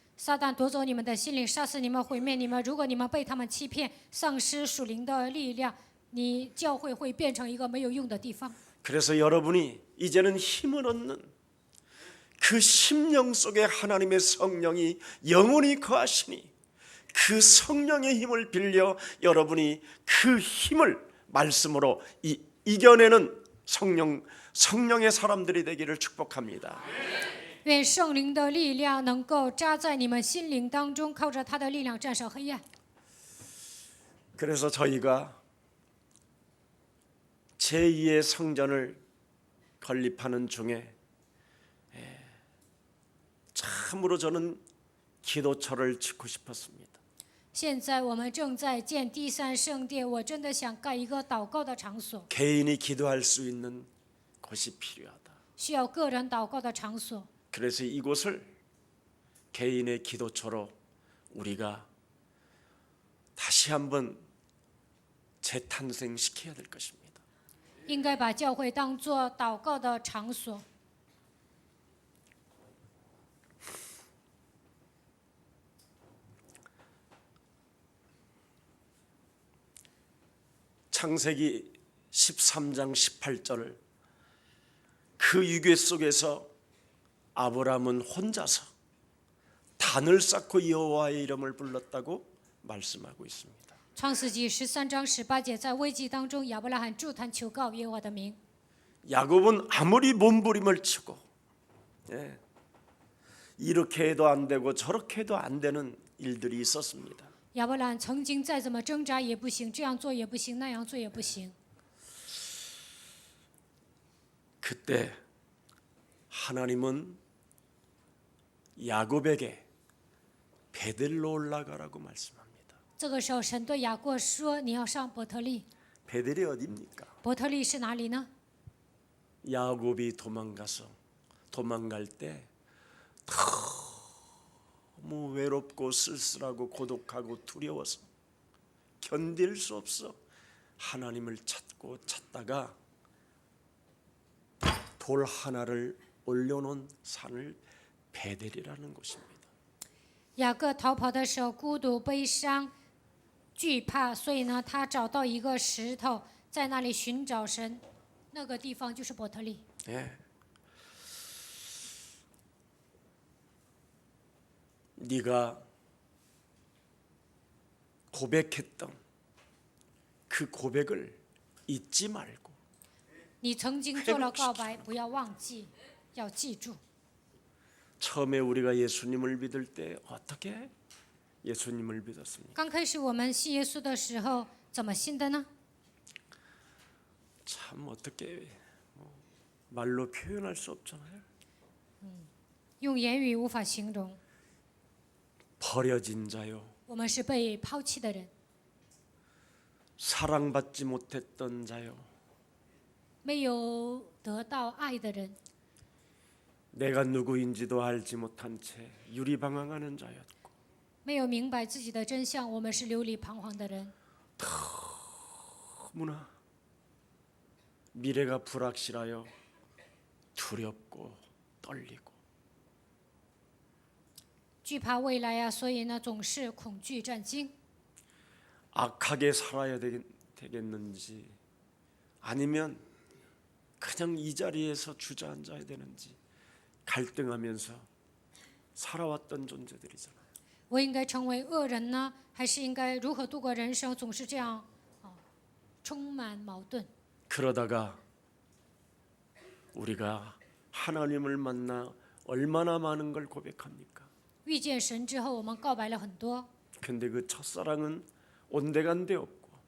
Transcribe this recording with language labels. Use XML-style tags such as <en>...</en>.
<zh>撒旦夺走你们的心灵，杀死你们，毁灭你们。如果你们被他们欺骗，丧失属灵的力量，你教会会变成一个没有用的地方。</zh> <ko>그래서 여러분이 이제는 힘을 얻는 그 심령 속에 하나님의 성령이 영원히 거하시니 그 성령의 힘을 빌려 여러분이 그 힘을 말씀으로 이겨내는 성령의 사람들이 되기를 축복합니다.</ko> <zh>愿圣灵的力量能够扎在你们心灵当中，靠着他的力量战胜黑暗。</zh> <ko>그래서 저희가 제2의 성전을 건립하는 중에 참으로 저는 기도처를 짓고 싶었습니다.</ko> <zh>现在我们正在建第三圣殿，我真的想盖一个祷告的场所，</zh> <ko>개인이 기도할 수 있는 곳이 필요하다.</ko> <zh>需要个人祷告的场所。</zh> <ko>그래서 이곳을 개인의 기도처로 우리가 다시 한번 재탄생시켜야 될 것입니다.</ko> <zh>应该把教会当作祷告的场所。</zh> <ko>창세기 13장 18절 그 유괴 속에서 아브라함은 혼자서 단을 쌓고 여호와의 이름을 불렀다고 말씀하고 있습니다.</ko> <zh>创世纪13章18节，在危机当中，亚伯拉罕筑坛求告耶和华的名。</zh> <ko>야곱은 아무리 몸부림을 치고 이렇게 해도 안 되고 저렇게 해도 안 되는 일들이 있었습니다.</ko> <zh>亚伯兰曾经再怎么挣扎也不行，这样做也不行，那样做也不行。</zh> <ko>그때 하나님은 야곱에게 베델로 올라가라고 말씀합니다.</ko> <zh>这个时候，神对雅各说：“你要上伯特利。</zh> <ko>베델이 어디입니까?</ko> <zh>伯特利是哪里呢？</zh> <ko>야곱이 도망갈 때 너무 외롭고 쓸쓸하고 고독하고 두려워서 견딜 수 없어 하나님을 찾다가 돌 하나를 올려놓은 산을 베델이라는 곳입니다.</ko> <zh>雅各逃跑的时候，孤独、悲伤、惧怕，所以呢，他找到一个石头，在那里寻找神。那个地方就是伯特利。</zh> <ko>예. 네가 고백했던 그 고백을 잊지 말고</ko> <zh>你曾经做了告白，不要忘记，要记住。</zh> <ko>처음에 우리가 예수님을 믿을 때 어떻게 예수님을 믿었습니까?</ko> <zh>刚开始我们信耶稣的时候，怎么信的呢？</zh> <ko>참 어떻게 말로 표현할 수 없잖아요.</ko> <zh>用言语无法形容。</zh> <ko>버려진 자요,</ko> <zh>我们是被抛弃的人，</zh> <ko>사랑받지 못했던 자요,</ko> <zh>没有得到爱的人，</zh> <ko>내가 누구인지도 알지 못한 채 유리방황하는 자였고</ko> <zh>没有明白自己的真相。我们是流离彷徨的人，</zh> <ko>너무나 미래가 불확실하여 두렵고 떨리고</ko> <zh>惧怕未来呀，所以呢，总是恐惧战惊。</zh> <ko>악하게 살아야 되겠는지 아니면 그냥 이 자리에서 주저앉아야 되는지 갈등하면서 살아왔던 존재들이잖아요.</ko> <zh>我应该成为恶人呢，还是应该如何度过人生？总是这样，充满矛盾。</zh> <ko>그러다가 우리가 하나님을 만나 얼마나 많은 걸 고백합니까?</ko> <zh>遇见神之后，我们告白了很多，</zh> <ko>근데 그 첫사랑은 온데간데 없고</ko>